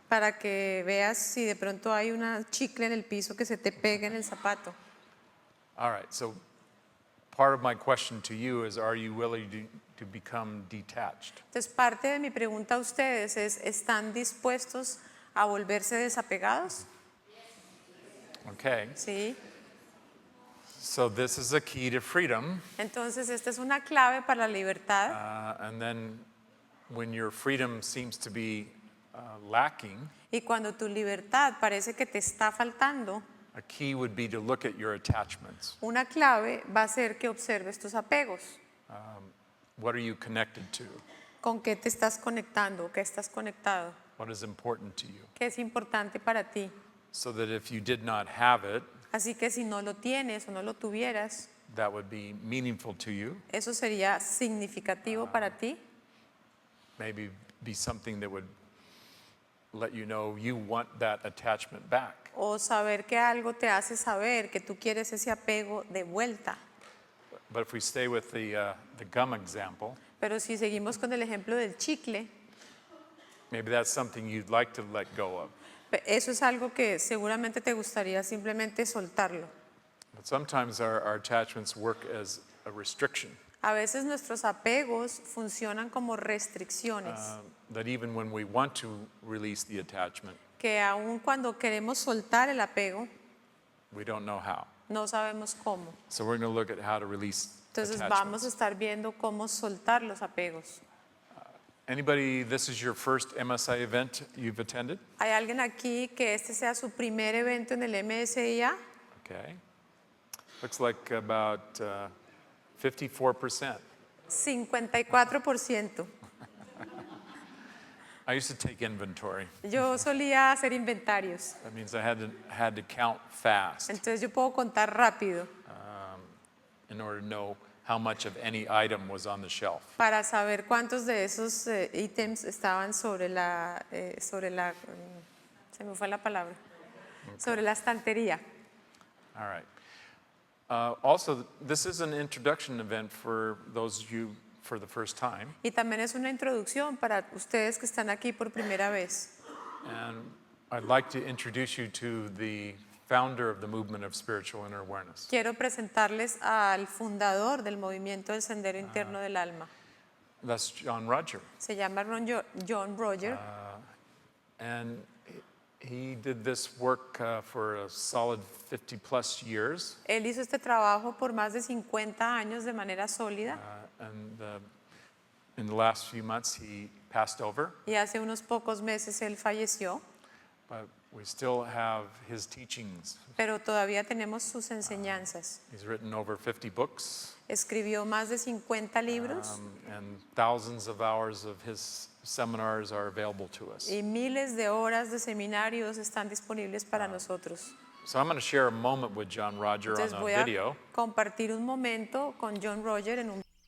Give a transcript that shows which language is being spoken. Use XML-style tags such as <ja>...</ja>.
<es>para que veas si de pronto hay una chicle en el piso que se te pega en el zapato.</es> <en>All right, so part of my question to you is, are you willing to become detached?</en> <es>Entonces, parte de mi pregunta a ustedes es, ¿están dispuestos a volverse desapegados?</es> <en>Okay,</en> <es>Sí.</es> <en>so this is a key to freedom.</en> <es>Entonces, esta es una clave para la libertad.</es> <en>And then when your freedom seems to be lacking,</en> <es>Y cuando tu libertad parece que te está faltando,</es> <en>a key would be to look at your attachments.</en> <es>una clave va a ser que observes tus apegos.</es> <en>What are you connected to?</en> <es>¿Con qué te estás conectando? ¿Qué estás conectado?</es> <en>What is important to you?</en> <es>¿Qué es importante para ti?</es> <en>So that if you did not have it,</en> <es>Así que si no lo tienes o no lo tuvieras,</es> <en>that would be meaningful to you.</en> <es>eso sería significativo para ti.</es> <en>Maybe be something that would let you know you want that attachment back.</en> <es>O saber que algo te hace saber que tú quieres ese apego de vuelta.</es> <en>But if we stay with the gum example,</en> <es>Pero si seguimos con el ejemplo del chicle,</es> <en>maybe that's something you'd like to let go of.</en> <es>eso es algo que seguramente te gustaría simplemente soltarlo.</es> <en>But sometimes our attachments work as a restriction.</en> <es>A veces nuestros apegos funcionan como restricciones,</es> <en>That even when we want to release the attachment,</en> <es>que aun cuando queremos soltar el apego,</es> <en>we don't know how.</en> <es>no sabemos cómo.</es> <en>So we're going to look at how to release</en> <es>Entonces vamos a</es> <en>attachments.</en> <es>estar viendo cómo soltar los apegos.</es> <en>Anybody, this is your first MSI event you've attended?</en> <es>¿Hay alguien aquí que este sea su primer evento en el MSIA?</es> <en>Okay. Looks like about 54%.</en> <es>54%.</es> <en>I used to take inventory.</en> <es>Yo solía hacer inventarios,</es> <en>That means I had to count fast</en> <es>entonces yo puedo contar rápido</es> <en>in order to know how much of any item was on the shelf.</en> <es>para saber cuántos de esos ítems estaban sobre la, se me fue la palabra, sobre la estantería.</es> <en>All right. Also, this is an introduction event for those of you for the first time.</en> <es>Y también es una introducción para ustedes que están aquí por primera vez.</es> <en>And I'd like to introduce you to the founder of the Movement of Spiritual Inner Awareness.</en> <es>Quiero presentarles al fundador del movimiento del Sendero Interno del Alma.</es> <en>That's John Roger.</en> <es>Se llama John Roger.</es> <en>And he did this work for a solid 50 plus years.</en> <es>Él hizo este trabajo por más de 50 años de manera sólida</es> <en>And in the last few months, he passed over.</en> <es>y hace unos pocos meses él falleció,</es> <en>But we still have his teachings.</en> <es>pero todavía tenemos sus enseñanzas.</es> <en>He's written over 50 books.</en> <es>Escribió más de 50 libros</es> <en>And thousands of hours of his seminars are available to us.</en> <es>y miles de horas de seminarios están disponibles para nosotros.</es> <en>So I'm going to share a moment with John Roger</en> <es>Entonces</es> <en>on</en> <es>voy a a</es> <en>video.</en> <es>compartir un momento con John Roger en un</es>